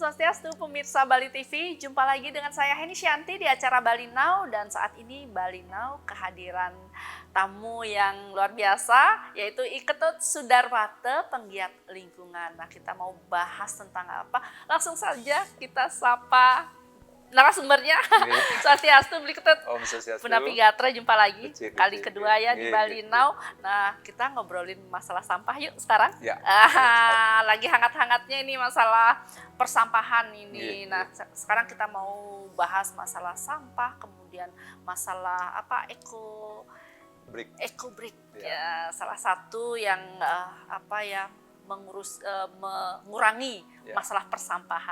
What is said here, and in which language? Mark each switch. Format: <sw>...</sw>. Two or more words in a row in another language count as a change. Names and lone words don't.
<id>Swastiastu pemirsa Bali TV, jumpa lagi dengan saya Heni Shanti di acara Bali Now, dan saat ini Bali Now kehadiran tamu yang luar biasa, yaitu Iketut Sudarwate, penggiat lingkungan. Nah, kita mau bahas tentang apa? Langsung saja kita sapa narasumbernya. Swastiastu Iketut. Om Swastiastu.</id> <ban>Punapi Gatra,</ban> <id>jumpa lagi kali Kecil. kedua ya di Bali Now. Nah, kita ngobrolin masalah sampah yuk sekarang. Ya. Lagi hangat-hangatnya ini masalah persampahan ini. Iya. Nah, sekarang kita mau bahas masalah sampah, kemudian masalah apa</id> <en>eco brick</en> <id>ya, salah satu yang mengurangi masalah persampahan.</id>